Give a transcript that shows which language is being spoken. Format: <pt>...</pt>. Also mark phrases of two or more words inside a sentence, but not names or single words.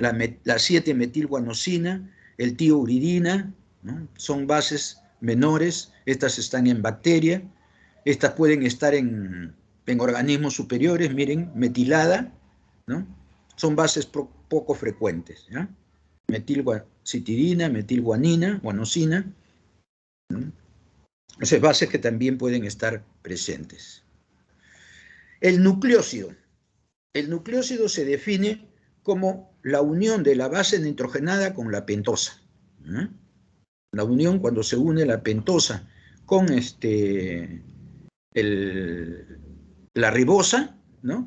<es>La 7-metilguanosina, el tiouridina, ¿no? Son bases menores, estas están en bacteria, estas pueden estar en organismos superiores, miren, metilada, ¿no? Son bases poco frecuentes, ¿ya? Metilcitidina, metilguanina, guanosina, ¿no? Esas bases que también pueden estar presentes. El nucleósido. El nucleósido se define como la unión de la base nitrogenada con la pentosa. ¿Eh? La unión cuando se une la pentosa con la ribosa, ¿no?</es>